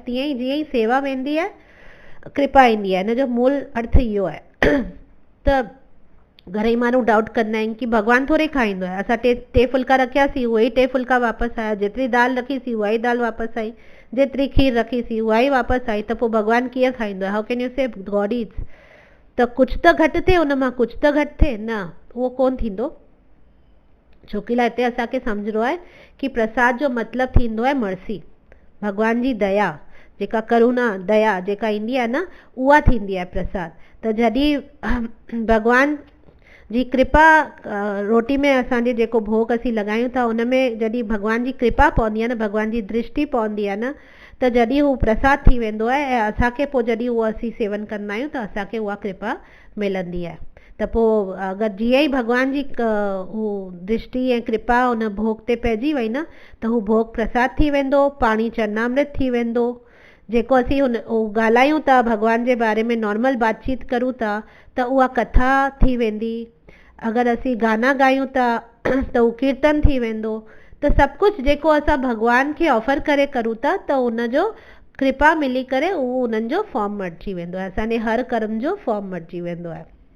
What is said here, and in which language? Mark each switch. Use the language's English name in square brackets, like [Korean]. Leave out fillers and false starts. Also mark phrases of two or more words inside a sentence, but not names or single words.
[Sindhi] तीअं ई जीअं ई सेवा वेंदी आहे, कृपा ईंदी आहे। हिन जो मूल अर्थ इहो आहे। त घणेई माण्हू डाउट कंदा आहिनि कि भगवान थोरे खाईंदो आहे। असां टे फुल्का रखियासीं, उहे ई टे फुल्का वापसि आया। जेतिरी दाल रखीसीं उहा ई दाल वापसि आई। जेतिरी खीर रखीसीं उहा ई वापसि आई। त पोइ भगवान कीअं खाईंदो आहे? [English] How can you say God eats? [Sindhi] त कुझु त घटि थिए हुन मां, कुझु त घटि थिए न, उहो कोन थींदो। छोकी लाइ हिते असांखे सम्झणो आहे कि प्रसाद जो मतिलबु थींदो आहे मर्सी, भगवान जी दया, जेका करुणा दया जेका ईंदी आहे न, उहा थींदी आहे प्रसाद। त जॾहिं भगवान जी कृपा रोटी में असांजे जेको भोग असीं लॻायूं था उन में जॾहिं भगवान जी कृपा पवंदी आहे न, भगवान जी दृष्टि पवंदी आहे न, त जॾहिं हू प्रसाद थी वेंदो आहे ऐं असांखे पोइ जॾहिं उहो असीं सेवन कंदा आहियूं त असांखे उहा कृपा मिलंदी आहे। त पोइ अगरि जीअं ई भगवान जी हू दृष्टि ऐं कृपा उन भोग ते पइजी वई न, त हू भोग प्रसाद थी वेंदो, पाणी चरणामृत थी वेंदो। जेको असीं ॻाल्हायूं था भगवान जे बारे में, नॉर्मल बातचीत करूं था, त उहा कथा थी वेंदी। अगरि असीं गाना ॻायूं था त उहो कीर्तन थी वेंदो। त सभु कुझु जेको असां भगवान खे ऑफर करे करूं था त उनजो कृपा मिली करे उहो उन्हनि जो फॉर्म मटिजी वेंदो आहे, असांजे हर कर्म जो फॉर्म मटिजी वेंदो आहे।